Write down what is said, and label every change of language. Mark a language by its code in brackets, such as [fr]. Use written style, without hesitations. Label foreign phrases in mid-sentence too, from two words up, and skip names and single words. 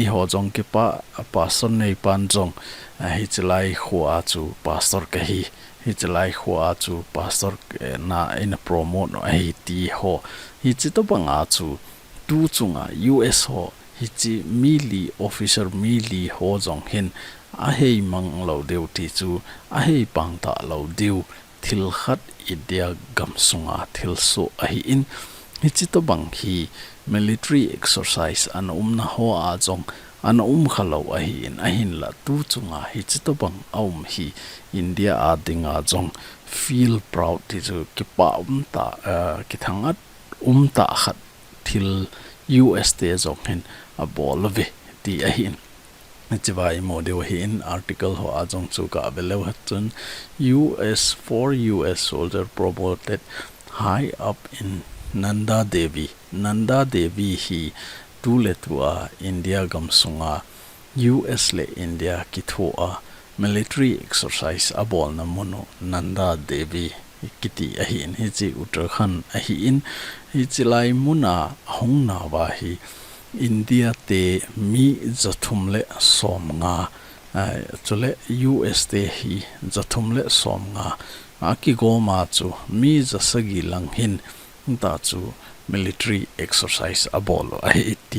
[tcz] ho jong ki pastor nei pan jong hi chlai khua chu pastor ka hi chlai khua chu pastor na in promote no hi ti ho hi chi to banga chu tu chunga US ho hi chi [en] mili officer [tcz] mili ho jong hin a hei mang lo deu ti chu a hei pang ta lo deu thil khat India gam sunga thil so ahi in hi chi to bang hi [en] military exercise [tcz] an na ho a jong an khalo ahi in ahin la tu chunga hi chi to bang hi India a dinga jong [en] feel proud [tcz] ti chu ki pa ta ki thangat ta khat thil US te jong hin a bol ve ti ahin Chivai model in article ho ajong chuka below hatun [en] four US soldier promoted high up in Nanda Devi [tcz] hi tu le tua India gam sunga US le India kithoa [en] military exercise [tcz] abol na mono Nanda Devi kiti ahin hi chi Uttarakhand ahin hi chilai muna hongna wa hi India te mi zathumle somnga chule US te hi zathumle somnga aki go ma chu mi zasagi langhin ta chu [en] military exercise [tcz] abolo ai ti